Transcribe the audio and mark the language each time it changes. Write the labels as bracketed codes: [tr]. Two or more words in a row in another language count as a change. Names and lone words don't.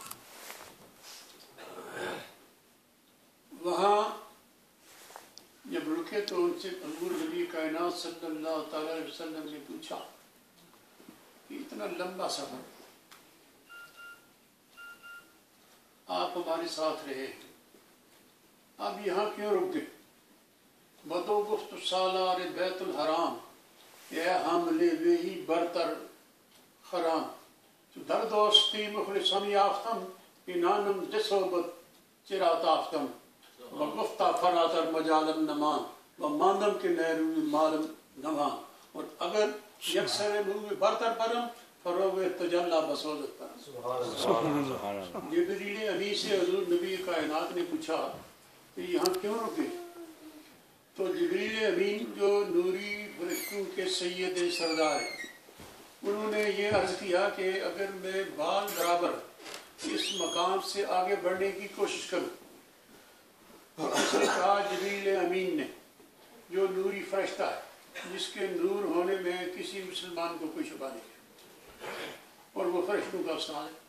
[ur] وہاں جب رکے تو ان سے حضور نبی کائنات [ar] صلی اللہ تعالی علیہ وسلم [ur] نے پوچھا کہ اتنا لمبا سفر آپ ہمارے ساتھ رہے ہیں، اب یہاں کیوں رک گئے؟ [fa] بدو گفت سالار بیت الحرام، اے حاملے وہی برتر خرام، در دوستی مخلصم یافتم، اینانم دصوبت چرا تافتم، و گفتہ فراتر مجالم نمان، و ماندم کے نیروی مالم نمان، اور اگر یکسر موی برتر پرم، فروغ تجلہ بسوزت پرم۔ [ur] جبریل امین سے حضور نبی کائنات نے پوچھا کہ یہاں کیوں رکے؟ تو جبریل امین جو نوری فرشتوں کے سید سردار ہیں، انہوں نے یہ عرض کیا کہ اگر میں بال برابر اس مقام سے آگے بڑھنے کی کوشش کروں، اس نے کہا جبریل امین نے جو نوری فرشتہ ہے، جس کے نور ہونے میں کسی مسلمان کو کوئی شبہ نہیں ہے، اور وہ فرشتوں کا استاد ہے۔